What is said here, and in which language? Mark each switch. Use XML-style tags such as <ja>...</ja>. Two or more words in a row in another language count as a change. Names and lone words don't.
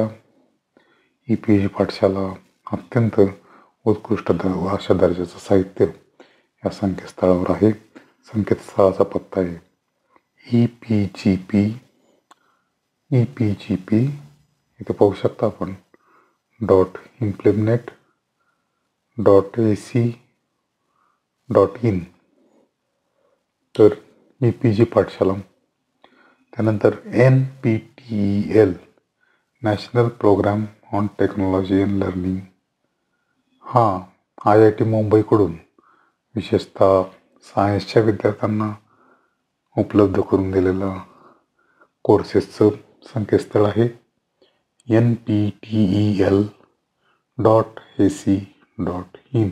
<mr>EPG पाठशाला अत्यंत उत्कृष्ट अशा दर्जाचं साहित्य या संकेतस्थळावर आहे. संकेतस्थळाचा पत्ता आहे EPGP इथे पाहू शकता आपण .implement.ac.in. तर EPG पाठशाला. त्यानंतर NPTEL नॅशनल प्रोग्राम ऑन टेक्नॉलॉजी अँड लर्निंग हा IIT मुंबईकडून विशेषतः सायन्सच्या विद्यार्थ्यांना उपलब्ध करून दिलेला कोर्सेसचं संकेतस्थळ आहे NPTEL.ac.in.</mr>